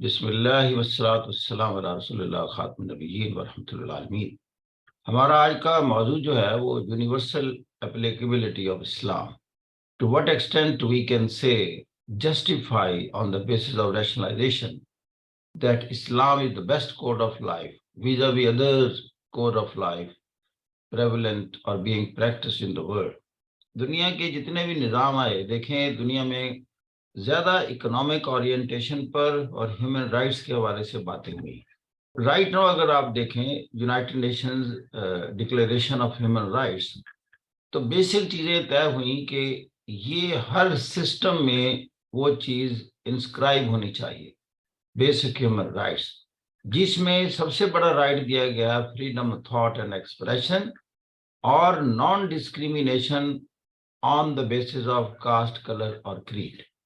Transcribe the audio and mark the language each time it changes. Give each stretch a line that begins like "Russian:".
Arabic: بسم اللہ والصلاۃ والسلام علی رسول اللہ خاتم النبیین ورحمۃ اللہ عالمین۔
Urdu: ہمارا آج کا موضوع جو ہے وہ universal applicability of Islam.
English: To what extent we can say, justify on the basis of rationalization that Islam is the best code of life vis-a-vis other code of life prevalent or being practiced in the world.
Urdu: دنیا کے جتنے بھی نظام آئے دیکھیں، دنیا میں زیادہ اکنامک اورینٹیشن پر اور ہیومن رائٹس کے حوالے سے باتیں ہوئی. رائٹ نو اگر آپ دیکھیں United nations declaration of human rights, تو بیسک چیزیں طے ہوئیں کہ یہ ہر سسٹم میں وہ چیز انسکرائب ہونی چاہیے، بیسک ہیومن رائٹس، جس میں سب سے بڑا رائٹ دیا گیا freedom of thought and expression اور naan discrimination on the basis of cost, colour اور کریڈ.